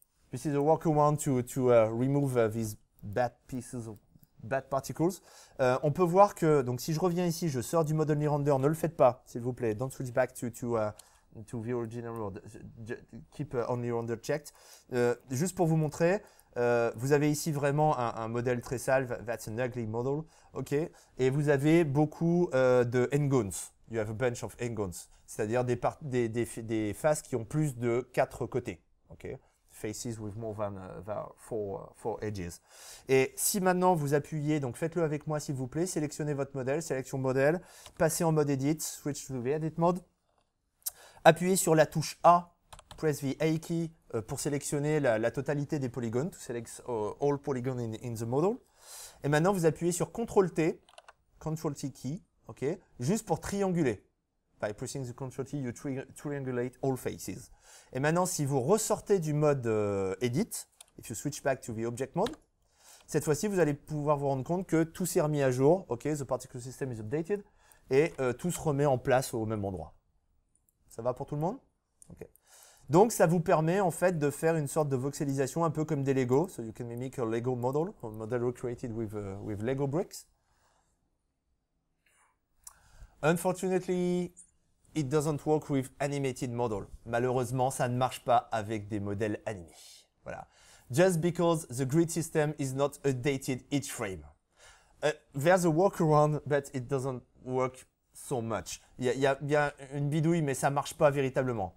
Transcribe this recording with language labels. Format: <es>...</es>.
<en>This is a workaround to remove these bad pieces of bad particles.</en> <fr>On peut voir que, donc si je reviens ici, je sors du mode Only Render. Ne le faites pas, s'il vous plaît.</fr> <en>Don't switch back to the original mode. Keep Only Render checked.</en> <fr>Juste pour vous montrer, vous avez ici vraiment un modèle très sale.</fr> <en>That's an ugly model.</en> <fr>OK. Et vous avez beaucoup de n-gons.</fr> <en>You have a bunch of n-gons.</en> <fr>C'est-à-dire des faces qui ont plus de 4 côtés. OK.</fr> <en>Faces with more than four edges.</en> <fr>Et si maintenant vous appuyez, donc faites-le avec moi s'il vous plaît, sélectionnez votre modèle, sélection modèle, passez en mode Edit,</fr> <en>switch to the Edit mode,</en> <fr>appuyez sur la touche A,</fr> <en>press the A key</en> <fr>pour sélectionner la totalité des polygones,</fr> <en>to select all polygones in the model.</en> <fr>Et maintenant vous appuyez sur CTRL T,</fr> <en>CTRL T key,</en> <fr>ok, juste pour trianguler.</fr> <en>By pressing the CTRL T, you triangulate all faces.</en> <fr>Et maintenant, si vous ressortez du mode Edit,</fr> <en>if you switch back to the Object mode,</en> <fr>cette fois-ci, vous allez pouvoir vous rendre compte que tout s'est remis à jour.</fr> <en>OK, the particle system is updated.</en> <fr>Et tout se remet en place au même endroit. Ça va pour tout le monde? OK. Donc, ça vous permet en fait de faire une sorte de voxelisation un peu comme des Lego.</fr> <en>So you can mimic a Lego model, a model recreated with Lego bricks. Unfortunately, it doesn't work with animated model.</en> <fr>Malheureusement, ça ne marche pas avec des modèles animés. Voilà.</fr> <en>Just because the grid system is not updated each frame. There's a workaround, but it doesn't work so much.</en> <fr>Il y a une bidouille, mais ça marche pas véritablement.</fr>